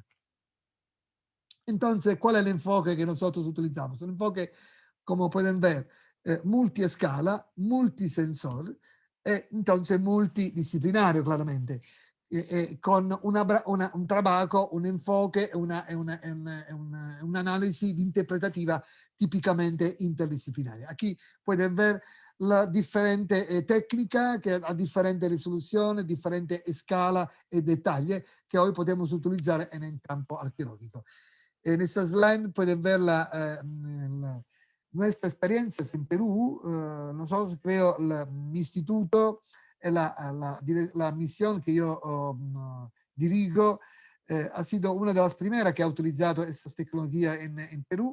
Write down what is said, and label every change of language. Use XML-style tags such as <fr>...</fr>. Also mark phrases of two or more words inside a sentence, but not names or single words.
<es>Entonces, ¿cuál es el enfoque que nosotros utilizamos? Un enfoque, como pueden ver, multiescala, multisensor, entonces multidisciplinario, claramente, con un trabajo, un enfoque,</es> <it>un'analisi interpretativa tipicamente interdisciplinaria.</it> <es>Aquí pueden ver la</es> <it>differente tecnica que ha differente risoluzione, differente scala e dettagli che</it> <es>hoy podemos utilizar en el campo arqueológico. En esta slide pueden ver nuestra experiencia en Perú. Nosotros creo mi instituto, la misión que yo dirijo, ha sido una de las primeras que ha utilizado estas tecnologías en Perú.</es>